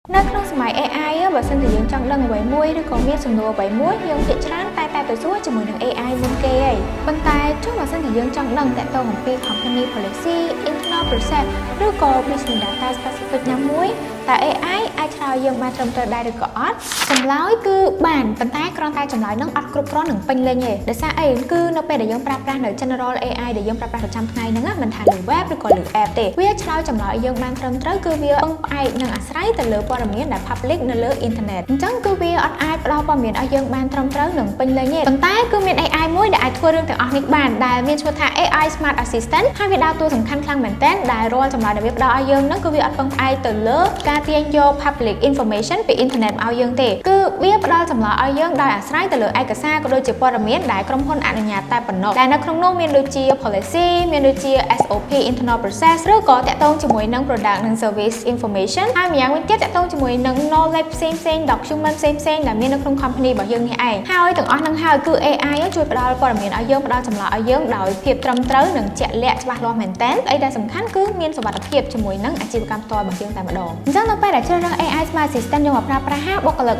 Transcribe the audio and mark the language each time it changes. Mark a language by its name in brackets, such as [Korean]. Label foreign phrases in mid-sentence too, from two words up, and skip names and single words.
[Khmer] នៅក្នុងសម័យ AI បើសិនជាយើងចង់ដឹងអ្វីមួយឬក៏មានសំណួរអ្វីមួយយើងភាគច្រើនតែទៅសួរជាមួយនឹង AI មុនគេហីប៉ុន្តែចុះបើសិនជាយើងចង់ដឹងតើតើអំពី [English] company policy internal process [Khmer] ឬក៏ [English] business data specific [Khmer] ណាមួយតើ AI អាចឆ្លើយយើងបានត្រឹមត្រូវដែរឬក៏អត់ចម្លើយគឺបានប៉ុន្តែគ្រាន់តែចម្លើយនឹងអត់គ្រប់គ្រាន់នឹងពេញលេញទេដោយសារអីគឺនៅពេលដែលយើងប្រើប្រាស់នៅ [English] general AI [Khmer] ដែលយើងប្រើប្រាស់ប្រចាំថ្ងៃហ្នឹងមិនថាលើ web ឬក៏លើ app ទេ វាឆ្លើយចម្លើយយើងបានត្រឹមត្រូវគឺវាពឹងផ្អែកនឹងអាស្រ័យទៅលើព័ត៌មានដែល public នៅលើ internet អញ្ចឹងគឺវាអត់អាចផ្ដល់ព័ត៌មានឲ្យយើងបានត្រឹមត្រូវនឹងពេញលេញទេប៉ុន្តែគឺមាន AI មួយដែលអាចធ្វើរឿងទាំងអស់នេះបានដែលមានឈ្មោះថា AI Smart Assistant ហើយវាដើរតួសំខាន់ខ្លាំងមែនទែនដែលរាល់ចម្លើយដែលវាផ្ដល់ឲ្យយើងហ្នឹងគឺវាអត់ពឹងផ្អែកទៅលើ ការទាញយក [English] public information [Khmer] ពី internet មកឲ្យយើងទេគឺវាផ្ដល់ចម្លើយឲ្យយើងដោយអាស្រ័យទៅលើឯកសារក៏ដូចជាព័ត៌មានដែលក្រុមហ៊ុនអនុញ្ញាតតែប៉ុណ្ណោះដែលនៅក្នុងនោះមានដូចជា policy មានដូចជា [English] SOP internal process [Khmer] ឬក៏តាក់ទងជាមួយនឹង product និង service information ហើយ ម្យ៉ាងវិញទៀតតាក់ទងជាមួយនឹង knowledge ផ្សេងៗ document ផ្សេងៗដែលមាននៅក្នុង company របស់យើងនេះឯងហើយទាំងអស់ហ្នឹងហើយគឺ AI ជួយផ្ដល់ព័ត៌មានឲ្យយើងផ្ដល់ចម្លើយឲ្យយើងដោយភាពត្រឹមត្រូវនិងជាក់លា ក់ច្បាស់លាស់មែនទែនអីដែលសំខាន់គឺមានសុវត្ថិភាពជាមួយនឹងអាជីវកម្មផ្ទាល់របស់យើងតែម្ដងអញ្ចឹងនៅពេលដែលជ្រើសរើស AI Smart Assistant យកមកប្រើប្រាស់ហើយបុគ្គលិក